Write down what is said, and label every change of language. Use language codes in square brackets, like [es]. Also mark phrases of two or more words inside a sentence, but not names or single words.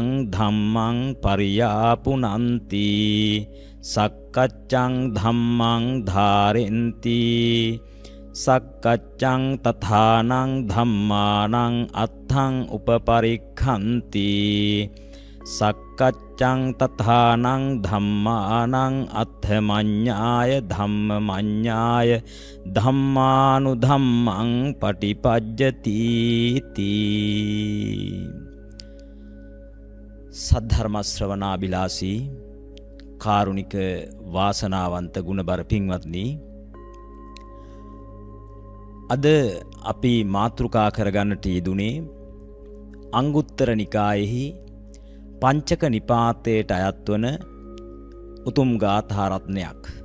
[pi] ධම්මං පරියාපුනන්ති සක්කච්ඡං ධම්මං ධාරෙන්ති සක්කච්ඡං තථානං ධම්මානං අත්ථං උපපරික්ඛන්ති සක්කච්ඡං තථානං ධම්මානං අත්ථමඤ්ඤාය ධම්මමඤ්ඤාය ධම්මානුධම්මං පටිපජ්ජති තී. [si] සද්ධර්ම ශ්‍රවණාබිලාසී කාරුණික වාසනාවන්ත ගුණබර පින්වත්නි, අද අපි මාතෘකා කරගන්නට යෙදුනේ අංගුත්තර නිකායෙහි පංචක නිපාතයට අයත් වන උතුම් ගාථා රත්නයක්.